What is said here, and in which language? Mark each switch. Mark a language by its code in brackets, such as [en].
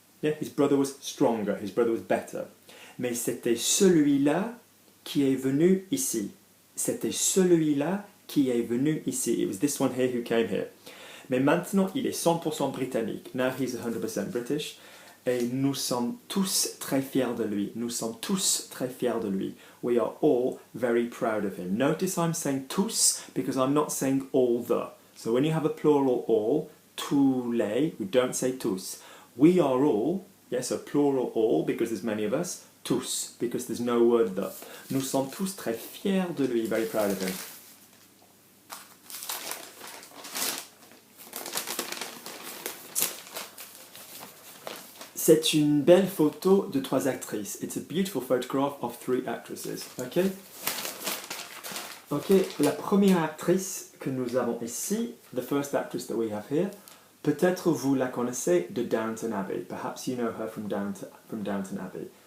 [en] Yeah, his brother was stronger, his brother was better. [fr] Mais c'était celui-là qui est venu ici. C'était celui-là qui est venu ici. [en] It was this one here who came here. [fr] Mais maintenant, il est 100% britannique. [en] Now he's 100% British. [fr] Et nous sommes tous très fiers de lui. Nous sommes tous très fiers de lui. [en] We are all very proud of him. Notice I'm saying tous because I'm not saying all the. So when you have a plural all, tous les, we don't say tous. We are all, yes, a plural all because there's many of us, tous, because there's no word the. [fr] Nous sommes tous très fiers de lui, [en] very proud of him. [fr] C'est une belle photo de 3 actrices. [en] It's a beautiful photograph of 3 actresses. Okay? [fr] Ok, la première actrice que nous avons ici, [en] the first actress that we have here, [fr] peut-être vous la connaissez de Downton Abbey. [en] Perhaps you know her from Downton Abbey.